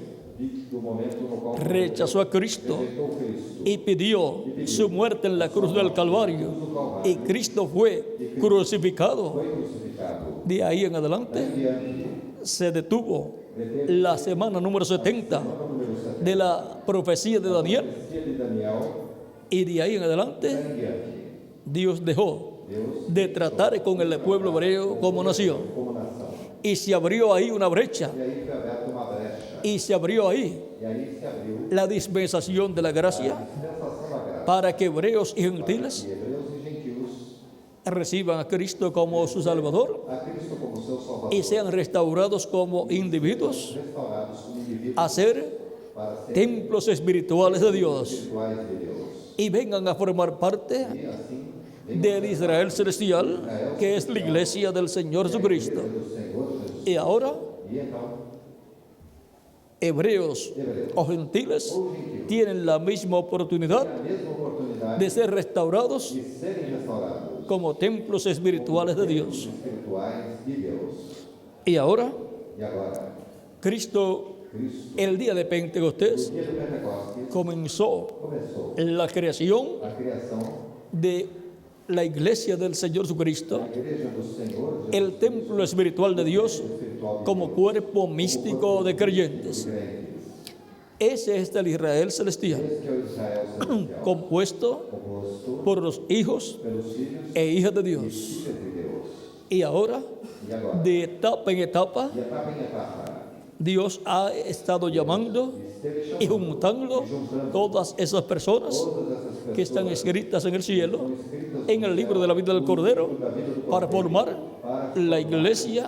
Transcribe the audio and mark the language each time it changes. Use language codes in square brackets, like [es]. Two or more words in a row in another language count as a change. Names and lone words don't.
[pt] do momento no qual [es] rechazó a Cristo [pt] rejeitou Cristo. [es] y pidió su muerte en la cruz del Calvario y Cristo fue crucificado. [pt] Foi crucificado. [es] De ahí en adelante [pt] Diante [es] se detuvo la semana número 70 de la profecía de Daniel [pt] de Daniel, [es] y de ahí en adelante [pt] em diante, [es] Dios dejó [pt] Deus [es] de tratar con el pueblo hebreo como nación [pt] como nação. [es] y se abrió ahí una brecha [pt] E aí foi aberta uma brecha. [es] y se abrió ahí [pt] E aí se abriu [es] la dispensación de la gracia [pt] a dispensação da graça. [es] para que hebreos y gentiles [pt] E hebreus e gentios [es] reciban a Cristo como su Salvador [pt] a Cristo como seu Salvador, [es] y sean restaurados como individuos [pt] restaurados como indivíduos [es] a ser [pt] para ser [es] templos espirituales de Dios [pt] espirituais de Deus. [es] y vengan a formar parte [pt] E assim, [es] del Israel celestial, que es la iglesia del Señor Jesucristo. [pt] do Senhor Jesus. [es] Y ahora, [pt] E então, [es] hebreos o gentiles tienen la misma oportunidad [pt] a mesma oportunidade [es] de ser restaurados [pt] de serem restaurados [es] como templos espirituales de Dios. [pt] espirituais de Deus. [es] Y ahora, [pt] E agora, [es] Cristo, [pt] Cristo, [es] el día de Pentecostés, [pt] no dia do Pentecostes, [es] comenzó [pt] começou [es] la creación [pt] a criação [es] de la iglesia del Señor Jesucristo, [pt] da Igreja do Senhor Jesus [es] el templo espiritual de Dios, [pt] espiritual de [es] como cuerpo místico de creyentes. [pt] crentes. [es] Ese es el Israel celestial, [pt] Esse que é o Israel celestial, [es] compuesto [pt] composto [es] por los hijos [pt] pelos filhos [es] e hijas de [pt] e [es] Dios. [pt] filhas de Deus. [es] Y ahora, [pt] E agora, [es] de etapa en etapa, [pt] de etapa em etapa, [es] Dios ha estado llamando [pt] esteve [es] y [pt] chamando [es] juntando todas esas personas [pt] todas essas [es] que están [pt] pessoas [es] escritas en el cielo, [pt] escritas [es] en el libro de la vida del Cordero, para formar la iglesia